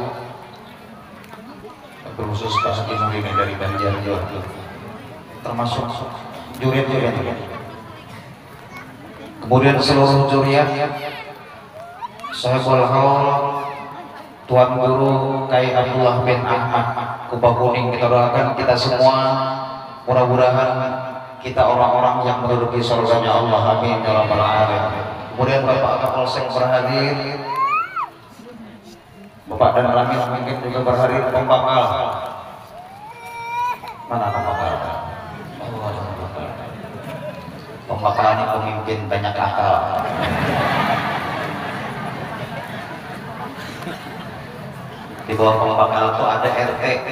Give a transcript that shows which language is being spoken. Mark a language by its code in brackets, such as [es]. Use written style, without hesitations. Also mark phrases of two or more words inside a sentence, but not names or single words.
[id] terkhusus Pak Hakim Mulyani dari Banjar Jawa, termasuk juriat-juriat, kemudian seluruh juriat, Sahibul Haul, Tuan Guru Kai Abdullah bin Ahmad Kubah Kuning. Kita doakan kita semua mudah-mudahan kita orang-orang yang menduduki surganya Allah, [ar] amin ya rabbal alamin. [id] Kemudian Bapak Kapolsek berhadir, Bapak dan Ramil mungkin juga berhadir. Pembakal mana pembakal? Oh, ada pembakal. Pembakal ini pemimpin banyak akal. Di bawah pembakal itu ada RT.